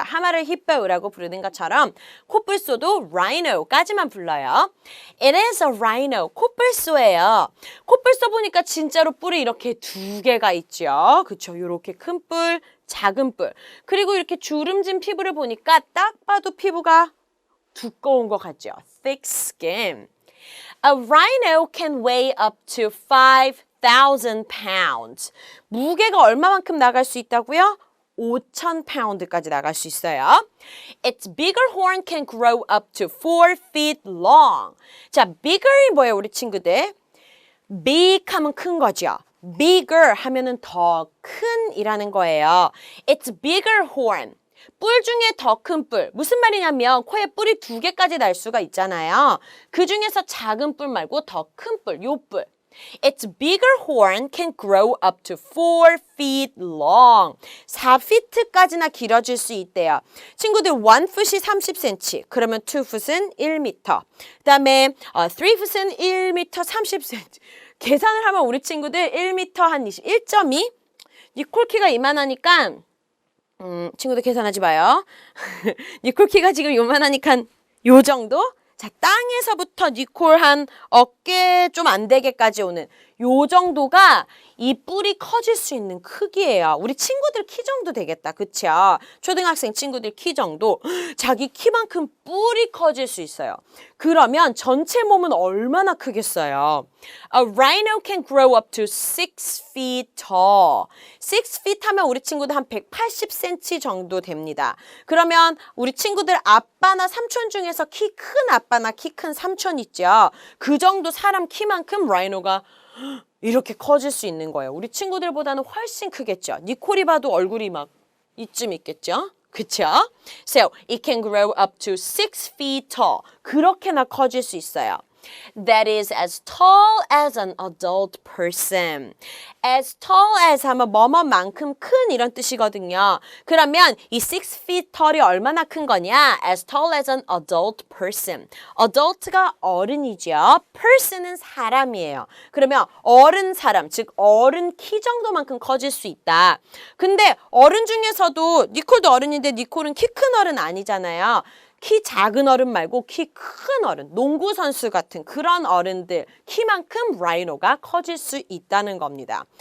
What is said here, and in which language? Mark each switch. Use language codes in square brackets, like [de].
[ko] 하마를 hippo라고 부르는 것처럼 코뿔소도 rhino까지만 불러요. [en] It is a rhino. [ko] 코뿔소예요. 코뿔소 보니까 진짜로 뿔이 이렇게 두 개가 있죠. 그쵸? 이렇게 큰 뿔, 작은 뿔. 그리고 이렇게 주름진 피부를 보니까 딱 봐도 피부가 두꺼운 것 같죠? [en] Thick skin. A rhino can weigh up to 5,000 pounds. [ko] 무게가 얼마만큼 나갈 수 있다고요? 5,000파운드까지 나갈 수 있어요. [en] Its bigger horn can grow up to 4 feet long. [ko] 자, bigger이 뭐예요, 우리 친구들? big 하면 큰 거죠. bigger 하면은 더 큰이라는 거예요. [en] Its bigger horn. [ko] 뿔 중에 더 큰 뿔. 무슨 말이냐면 코에 뿔이 두 개까지 날 수가 있잖아요. 그 중에서 작은 뿔 말고 더 큰 뿔, 요 뿔. [en] Its bigger horn can grow up to 4 feet long. [ko] 4피트까지나 길어질 수 있대요. 친구들 1풋이 30cm. 그러면 2풋은 1m. 그다음에 3풋은 1m 30cm. 계산을 하면 우리 친구들 1m 한 1.2. 니콜 키가 이만하니까 친구들 계산하지 마요. 니콜 키가 지금 요만하니까 요 정도? 자, 땅에서부터 니콜 한 어깨 좀 안 되게까지 오는 요 정도가 이 뿔이 커질 수 있는 크기예요. 우리 친구들 키 정도 되겠다. 그쵸? 초등학생 친구들 키 정도. 자기 키만큼 뿔이 커질 수 있어요. 그러면 전체 몸은 얼마나 크겠어요? [en] A rhino can grow up to 6 feet tall. [ko] 6 feet 하면 우리 친구들 한 180cm 정도 됩니다. 그러면 우리 친구들 아빠나 삼촌 중에서 키 큰 아빠나 키 큰 삼촌 있죠? 그 정도 사람 키만큼 라이노가 이렇게 커질 수 있는 거예요. 우리 친구들보다는 훨씬 크겠죠. 니콜이 봐도 얼굴이 막 이쯤 있겠죠. 그쵸? [en] So, it can grow up to 6 feet tall. [ko] 그렇게나 커질 수 있어요. [en] That is as tall as an adult person. As tall as [ko] 하면 뭐뭐만큼 큰 이런 뜻이거든요. 그러면 이 6 feet tall이 얼마나 큰 거냐? [en] As tall as an adult person. [ko] adult가 어른이죠. person은 사람이에요. 그러면 어른 사람, 즉 어른 키 정도만큼 커질 수 있다. 근데 어른 중에서도 니콜도 어른인데 니콜은 키 큰 어른 아니잖아요. 키 작은 어른 말고 키 큰 어른, 농구 선수 같은 그런 어른들 키만큼 라이노가 커질 수 있다는 겁니다.